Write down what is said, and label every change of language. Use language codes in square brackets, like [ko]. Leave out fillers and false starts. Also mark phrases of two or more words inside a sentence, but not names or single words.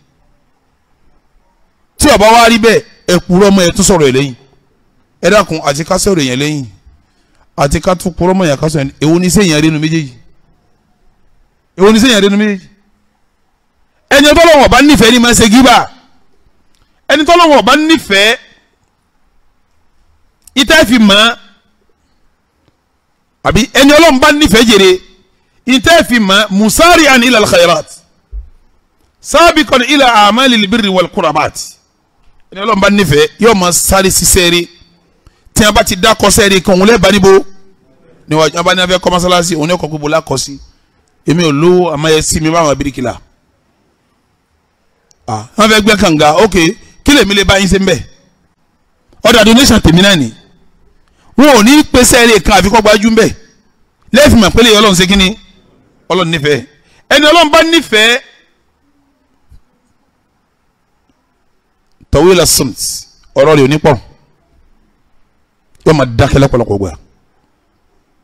[yo] tí ó bá wá rí bẹ́ẹ̀ ẹ kúrọ́ ọmọ ẹ tún sọ̀rọ̀ ẹ̀ lẹ́yìn ẹ dákun àti ká sọ̀rọ̀ yẹn lẹ́yìn àti ká tún kúrọ́ ọmọ yẹn ká sọ̀rọ̀ èwo ni sẹ́yìn arínú méjèèjì èwo ni sẹ́yìn arínú méjèèjì ẹni tọ́lọ́wọ̀ bá nífẹ̀ẹ́ ní máa ṣe gíbà ẹni tọ́lọ́wọ̀ bá nífẹ̀ẹ́ ìtẹ́ fi mọ́ àbí ẹni Ọlọ́run bá nífẹ̀ẹ́ jèrè ìtẹ́ fi mọ́ [ar] مسارعا إلى الخيرات سابقا إلى أعمال البر والقربات [yo] ẹni Ọlọ́run bá nífẹ̀ẹ́ yóò máa sáré ṣiṣẹ́ rí tí a bá ti dákọ̀ sẹ́ẹ̀rí kan òun lẹ́ẹ̀bá níbo níwájú abá ní afẹ́ kọ́ mọ́sálásí òun ní ọkọ̀ gbogbo lákọ̀ sí èmi ò lówó àmọ́ ẹ sí mi bá àwọn bíríkìlà wọ́n fẹ́ gbẹ́ kànga ok kí lèmi lè bá yín ṣe ń bẹ̀ ọ̀dà donation tèmi náà ni wọn ò ní pèsè ẹ̀rẹ́ kan àfikọ́ gbajú ń bẹ̀ lẹ́ẹ̀fì mọ̀ pélé Ọlọ́run ṣe kínní Ọlọ́run nífẹ̀ẹ́ ẹni Ọlọ́run bá nífẹ̀ẹ́ [ar] طويل الصمت [yo] ọ̀rọ̀ rẹ̀ ò ní pọ̀ yóò máa dákẹ́ lọ́pọ̀lọpọ̀ gbà